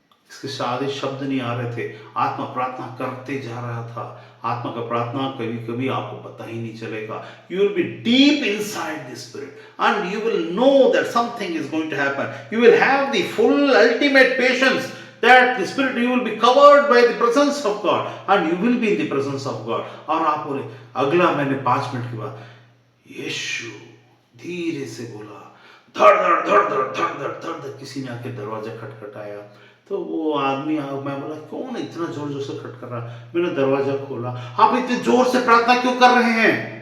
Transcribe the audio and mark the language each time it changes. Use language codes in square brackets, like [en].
[hi] इसके सारे शब्द नहीं आ रहे थे, आत्मा प्रार्थना करते जा रहा था। आत्मा का प्रार्थना कभी कभी आपको पता ही नहीं चलेगा। [en] You will be deep inside the spirit and you will know that something is going to happen. You will have the full ultimate patience that the spirit, you will be covered by the presence of God and you will be in the presence of God। [hi] और आप बोले, अगला मैंने 5 minute के बाद यीशु धीरे से बोला, धड़ धड़ धड़ धड़ धड़ धड़ धड़ धड़, किसी ने आके दरवाजा खटखटाया। तो वो आदमी, मैं बोला कौन इतना जोर जोर से खटखट रहा। मैंने दरवाजा खोला, आप इतने जोर से प्रार्थना क्यों कर रहे हैं।